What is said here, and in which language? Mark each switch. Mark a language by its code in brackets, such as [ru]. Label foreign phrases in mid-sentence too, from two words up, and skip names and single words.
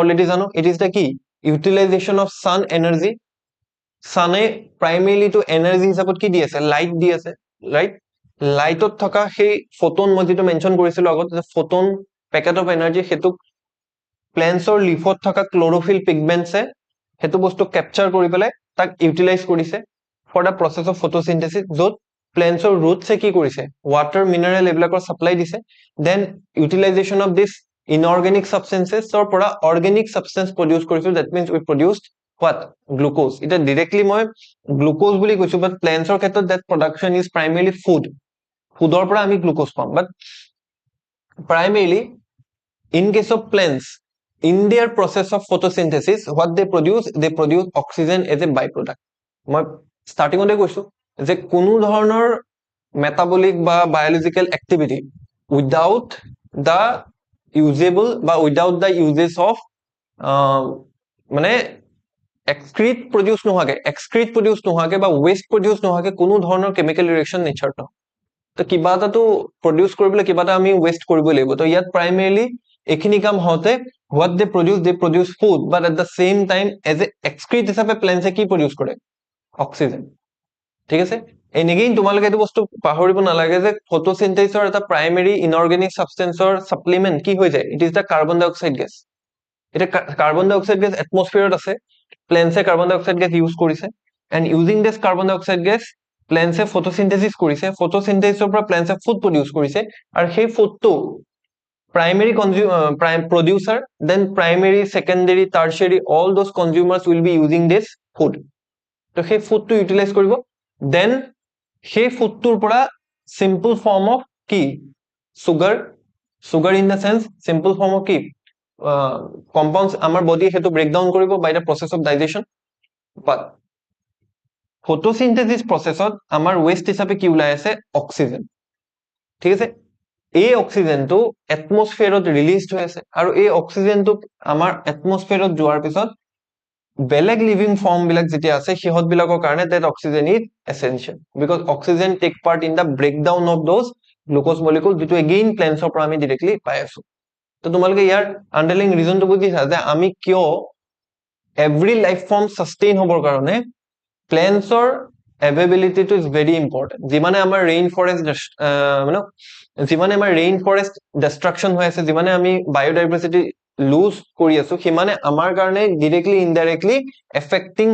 [as] অলৰেডি জানো [en] it is the [as] কি [en] utilization of sun energy [as] সানে [en] primarily to energy [as] হিচাপত কি দি আছে লাইট দি আছে ৰাইট লাইটত থকা সেই ফটোন মই যেটো মেনশন কৰিছিলো আগত যে [en] photon packet of energy [as] হেতু প্লেন্টছৰ লিফত থকা [en] chlorophyll pigments [as] হেতু বস্তু ক্যাপচাৰ কৰি পেলাই তাক ইউটিলাইজ কৰিছে [en] for the process of photosynthesis [as] য'ত প্লেন্টছৰ ৰুটছে কি কৰিছে [en] water mineral [as] এইবিলাকৰ সাপ্লাই দিছে [en] then utilization of this inorganic [as] সাবস্টেন্সেছৰ পৰা [en] organic substance [as] প্ৰডিউস কৰিছো [en] that means we produced what glucose [as] এটা ডাইৰেক্টলি মই গ্লুকোজ বুলি কৈছো বাট প্লেন্টছৰ ক্ষেত্ৰত [en] that production is primarily [as] ফুডৰ পৰা আমি গ্লুকোজ পাম বাট প্ৰাইমেৰিলি [en] in case of plants in their process of photosynthesis what they produce oxygen as a byproduct [as] মই starting তে কৈছো যে কোনো ধৰণৰ metabolic বা [en] biological activity without the usable বা without the uses of [as] মানে excrete produce নোহোৱাকে বা waste produce নোহোৱাকে কোনো ধৰণৰ [en] chemical reaction [as] nature নহয় তো কিবা এটাতো প্ৰডিউস কৰিবলৈ কিবা এটা আমি ওয়েস্ট কৰিব লাগিব তো ইয়াত প্ৰাইমেৰিলি এখিনি কাম হতে [en] what they produce food but at the same time as a excrete [as] হিচাপে প্লেন্টছে কি প্ৰডিউস কৰে অক্সিজেন ঠিক আছে [en] and again [as] তোমালোকে এইটো বস্তু পাহৰিব নালাগে যে ফটোসিনথেসিসৰ এটা প্ৰাইমেৰী ইনঅৰ্গেনিক সাবস্টেন্সৰ সাপ্লিমেন্ট কি হৈ যায় [en] it is the carbon dioxide gas [as] এটা কাৰ্বন [en] dioxide gas [as] এটমস্ফিয়াৰত আছে প্লেন্টছে [en] carbon dioxide gas [as] ইউজ কৰিছে [en] and using this carbon dioxide gas [as] প্লেন্টছে ফটোসিনথেসিস কৰিছে ফটোসিনথেসিসৰ পৰা প্লেন্টছে ফুড প্ৰডিউস কৰিছে আৰু সেই ফুডটো [en] primary producer then primary secondary tertiary all those consumers will be using this food [as] তো সেই ফুডটো ইউটিলাইজ কৰিব then সেই ফুডটোৰ পৰা [en] simple form of [as] কি [en] sugar in the sense simple form of কি compounds [as] আমাৰ body হেতু breakdown কৰিব [en] by the process of digestion but photosynthesis [as] processত আমাৰ waste হিচাপে কি ওলাই আছে অক্সিজেন ঠিক আছে এই অক্সিজেনটো এটমস্ফিয়াৰত ৰিলিজড হৈ আছে আৰু এই অক্সিজেনটো আমাৰ এটমস্ফিয়াৰত যোৱাৰ পিছত বেলেগ [en] living form [as] বিলাক যেতিয়া আছে সিহঁত বিলাকৰ কাৰণে [en] that oxygen is essential because oxygen take part in the breakdown of those glucose molecule [as] যেটো again plants পৰা আমি directly পাই আছো তো তোমালোকে ইয়াৰ আন্ডাৰলাইং ৰিজনটো বুজিছা যে আমি কিয় [en] every life form sustain [as] হবৰ কাৰণে প্লেন্টছৰ এভেইবিলিটিটো [en] is very important [as] যিমানে আমাৰ [en] rain forest [as] মানে যিমানে আমাৰ [en] rain forest [as] ডিষ্ট্ৰাকশ্যন হৈ আছে যিমানে আমি বায়োডাইভাৰ্চিটি লুজ কৰি আছো সিমানে আমাৰ কাৰণে [en] directly indirectly affecting